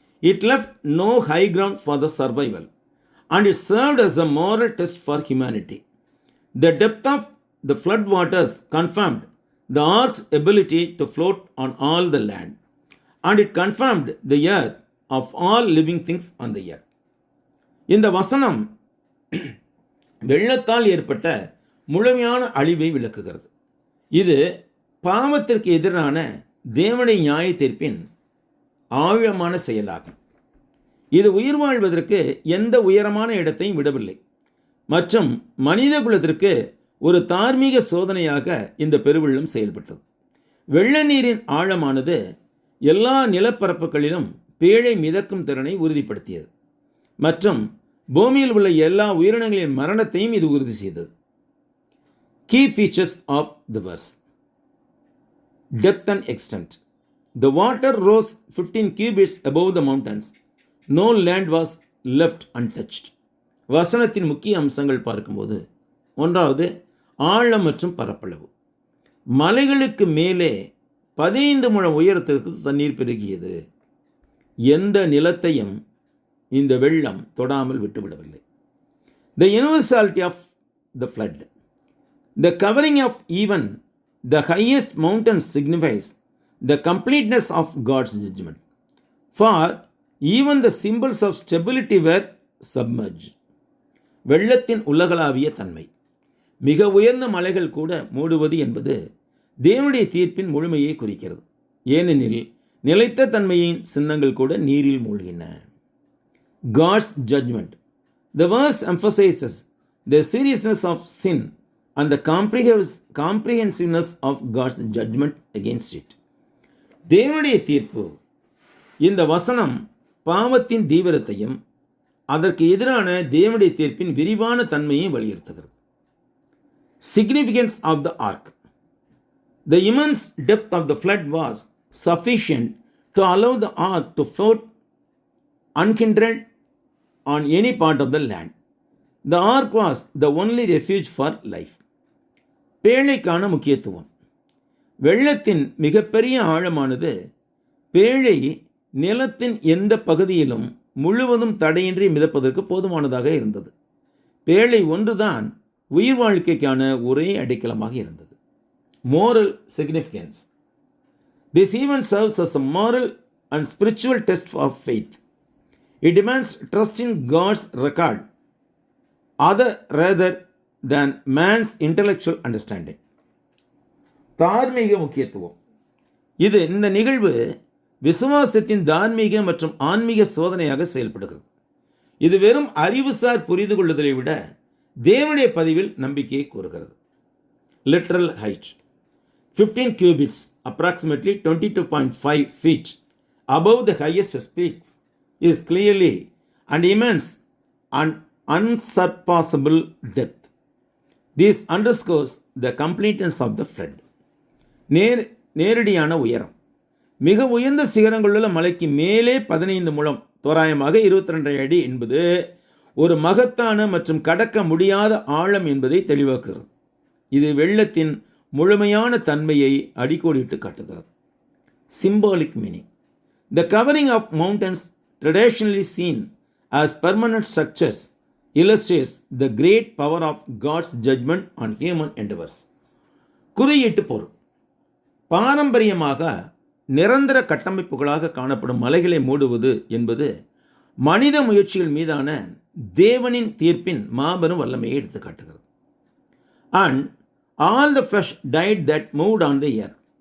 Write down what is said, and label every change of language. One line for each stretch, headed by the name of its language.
English: It left no high ground for the survival, and it served as a moral test for humanity. The depth of the flood waters confirmed the ark's ability to float on all the land, and it confirmed the earth of all living things on the earth.
Tamil: இந்த வசனம் வெள்ளத்தால் ஏற்பட்ட முழுமையான அழிவை விளக்குகிறது. இது பாவத்திற்கு எதிரான தேவனுடைய நியாய தீர்ப்பின் ஆழமான செயலாகும். இது உயிர் வாழ்வதற்கு எந்த உயரமான இடத்தையும் விடவில்லை மற்றும் மனித குலத்திற்கு ஒரு தார்மீக சோதனையாக இந்த பெருவெள்ளம் செயல்பட்டது. வெள்ள நீரின் ஆழமானது எல்லா நிலப்பரப்புகளிலும் பேழை மிதக்கும் திறனை உறுதிப்படுத்தியது மற்றும் பூமியில் உள்ள எல்லா உயிரினங்களின் மரணத்தையும் இது உறுதி செய்தது.
English: Key features of the verse: depth and extent. The water rose 15 cubits above the mountains. No land was left untouched.
Tamil: வசனத்தின் முக்கிய அம்சங்கள் பார்க்கும்போது, ஒன்றாவது ஆழம் மற்றும் பரப்பளவு. மலைகளுக்கு மேலே 15 முழம் உயரத்திற்கு தண்ணீர் பெருகியது. எந்த நிலத்தையும் இந்த வெள்ளம் தொடாமல் விட்டுவிடவில்லை.
English: The universality of the flood. The covering of even the highest mountains signifies the completeness of God's judgment. For even the symbols of stability were submerged.
Tamil: வெள்ளத்தின் உலகளாவிய தன்மை. மிக உயர்ந்த மலைகள் கூட மூடுவது என்பது தேவனுடைய தீர்ப்பின் முழுமையை குறிக்கிறது. ஏனெனில் நிலைத்த தன்மையின் சின்னங்கள் கூட நீரில் மூழ்கின.
English: God's judgment. The verse emphasizes the seriousness of sin and the comprehensiveness of God's judgment against it.
Tamil: தேவனுடைய தீர்ப்பு. இந்த வசனம் பாவத்தின் தீவிரத்தையும் அதற்கு எதிரான தேவனுடைய தீர்ப்பின் விரிவான தன்மையை வலியுறுத்துகிறது.
English: Significance of the ark. The immense depth of the flood was sufficient to allow the ark to float unhindered on any part of the land. The ark was the only refuge for life.
Tamil: பேழைக்கான முக்கியத்துவம். வெள்ளத்தின் மிகப்பெரிய ஆழமானது பேழை நிலத்தின் எந்த பகுதியிலும் முழுவதும் தடையின்றி மிதப்பதற்கு போதுமானதாக இருந்தது. பேழை ஒன்றுதான் உயிர் வாழ்க்கைக்கான ஒரே அடைக்கலமாக இருந்தது.
English: Moral significance. This event serves as a moral and spiritual test of faith. It demands trust in God's record rather than man's intellectual understanding.
Tamil: தார்மீக முக்கியத்துவம். இந்த நிகழ்வு விசுவாசத்தின் தார்மீக மற்றும் ஆன்மீக சோதனையாக செயல்படுகிறது. இது வெறும் அறிவுசார் புரிந்து கொள்ளுதலை விட தேவனுடைய பதிவில் நம்பிக்கையை கூறுகிறது.
English: Literal height. 15 cubits, approximately 22.5 feet above the highest peaks, is clearly and immense and unsurpassable depth. This underscores the completeness of the flood.
Tamil: நேரடியான உயரம். மிக உயர்ந்த சிகரங்களுள்ள மலைக்கு மேலே 15 முழம், தோராயமாக 22 அடி என்பது ஒரு மகத்தான மற்றும் கடக்க முடியாத ஆழம் என்பதை தெளிவாக்குகிறது. இது வெள்ளத்தின் முழுமையான தன்மையை அடிக்கோடிட்டு காட்டுகிறது.
English: Symbolic meaning. The covering of mountains traditionally seen as permanent structures illustrates the great power of God's judgment on human endeavors.
Tamil: குறியீட்டு பொருள். பாரம்பரியமாக நிரந்தர கட்டமைப்புகளாக காணப்படும் மலைகளை மூடுவது என்பது மனித முயற்சிகள் மீதான தேவனின் தீர்ப்பின் மாபெரும் வல்லமையை எடுத்து காட்டுகிறது.
English: And all the flesh died that moved on the earth.